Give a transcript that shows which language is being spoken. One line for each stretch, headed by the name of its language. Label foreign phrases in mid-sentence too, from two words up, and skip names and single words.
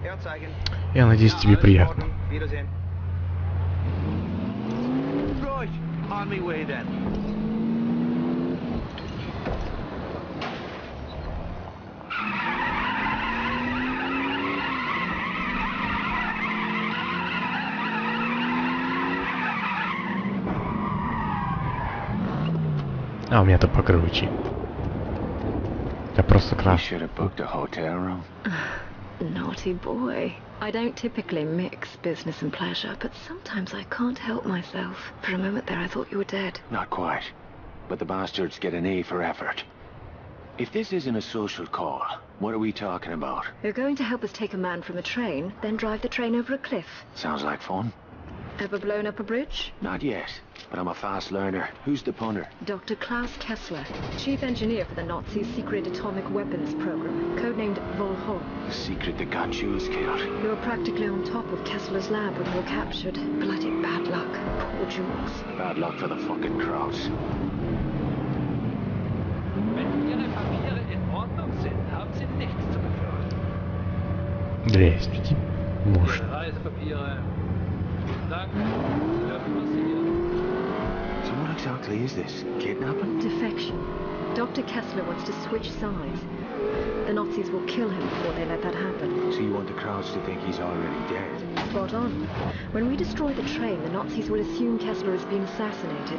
Russian: Я надеюсь, тебе приятно. А, у меня-то покруче. Я просто крашу.
English: Naughty boy. I don't typically mix business and pleasure, but sometimes I can't help myself. For a moment there I thought you were dead. Not quite. But the bastards get an A for effort. If this isn't a social call, what are we talking about? You're going to help us take a man from a train, then drive the train over a cliff. Sounds like fun. Ever blown up a bridge? Not yet, but I'm a fast learner. Who's the punter? Dr. Klaus Kessler, chief engineer for the Nazis' secret atomic weapons program, codenamed Volho. The secret that got Jules killed. You were practically on top of Kessler's lab when you were captured. Bloody bad luck. Poor Jules. Bad luck for the fucking Krauts.
German: Wenn Ihre Papiere in Ordnung sind, haben Sie nichts zu befürchten.
Russian: Здравствуйте. Может.
German: Reisepapiere. Danke. Sie dürfen passieren.
English: So what exactly is this? Kidnapping? Defection. Dr. Kessler wants to switch sides. The Nazis will kill him before they let that happen. So you want the Krauts to think he's already dead? Spot on. When we destroy the train, the Nazis will assume Kessler has been assassinated.